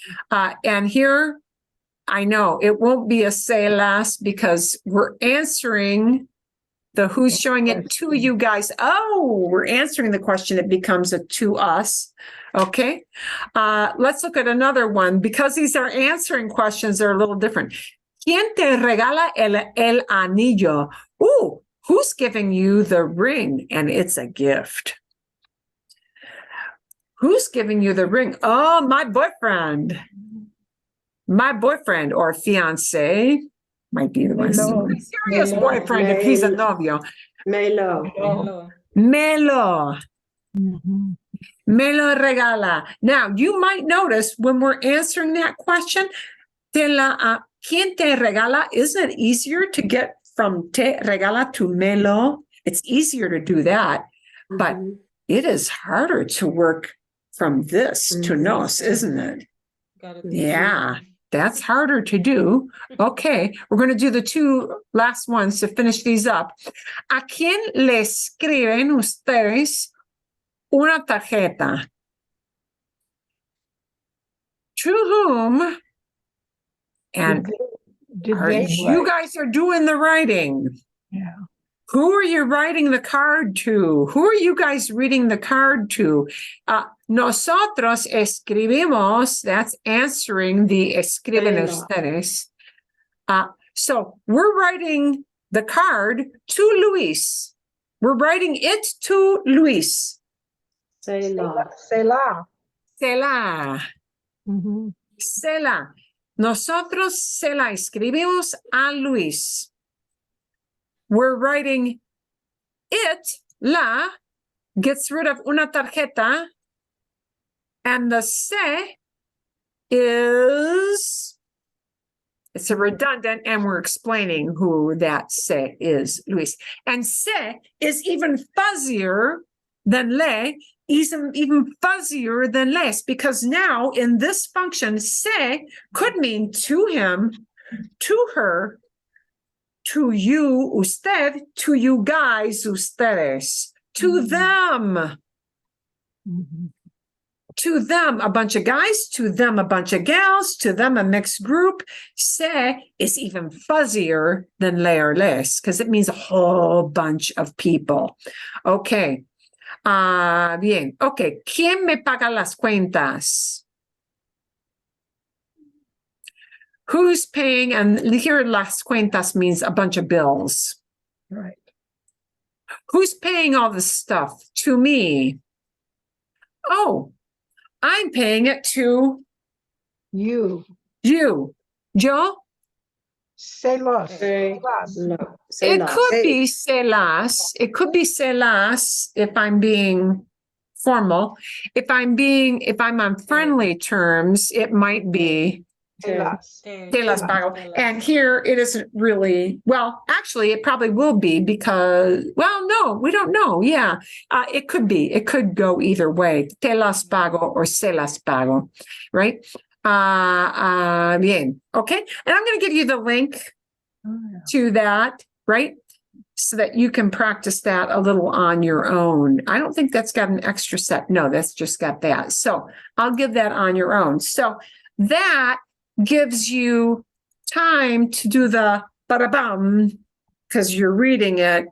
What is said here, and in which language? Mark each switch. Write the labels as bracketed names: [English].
[English] And here, I know it won't be a say last because we're answering the who's showing it to you guys. Oh, we're answering the question. It becomes a to us. Okay. Let's look at another one because these are answering questions. They're a little different. [Spanish] ¿Quién te regala el anillo? [English] Ooh, who's giving you the ring? And it's a gift. Who's giving you the ring? Oh, my boyfriend. My boyfriend or fiance might be the my [Spanish] Melo. [English] serious [Spanish] Melo. [English] boyfriend if he's a novio. [Spanish] Melo. Melo. Mhm. Me lo regala. [English] Now, you might notice when we're answering that question, [Spanish] ¿quién te regala? [English] Isn't it easier to get from te regala to me lo? It's easier to do that, but Mhm. it is harder to work from this to Mhm. nos, isn't it? Mhm. Yeah, that's harder to do. Okay, we're going to do the two last ones to finish these up. [Spanish] ¿A quién le escriben ustedes una tarjeta? [English] To whom? And Did they you write? guys are doing the writing. Yeah. Who are you writing the card to? Who are you guys reading the card to? [Spanish] Nosotros escribimos, [English] that's answering the escriben [Spanish] ustedes. [English] So we're writing the card to Luis. We're writing it to Luis. [Spanish] Selo. Sela. Sela. Mhm. Sela. Nosotros se la escribimos a Luis. [English] We're writing it, la, gets rid of una tarjeta, and the se is, it's a redundant, and we're explaining who that se is, Luis. And se is even fuzzier than le, even fuzzier than les, because now in this function, se could mean to him, to her, to you, usted, to you guys, ustedes, to them, Mhm. to them, a bunch of guys, to them, a bunch of gals, to them, a mixed group. Se is even fuzzier than le or les because it means a whole bunch of people. Okay. Bien. Okay. [Spanish] ¿Quién me paga las cuentas? [English] Who's paying? And here, las cuentas means a bunch of bills. Right. Who's paying all this stuff? To me. Oh, I'm paying it to You. you. Yo, [Spanish] Celos. Say Celos. lo- say [English] It [Spanish] las. [English] could be celas. It could be celas if I'm being formal. If I'm on friendly terms, it might be [Spanish] Celos. celas pago. [English] And here it isn't really, well, actually, it probably will be because, well, no, we don't know. Yeah, it could be. It could go either way. [Spanish] Te las pago [English] or [Spanish] se las pago, right? [English] Bien. Okay. And I'm going to give you the link to that, right? So that you can practice that a little on your own. I don't think that's got an extra set. No, that's just got that. So I'll give that on your own. So that gives you time to do the ba-da-bum because you're reading it.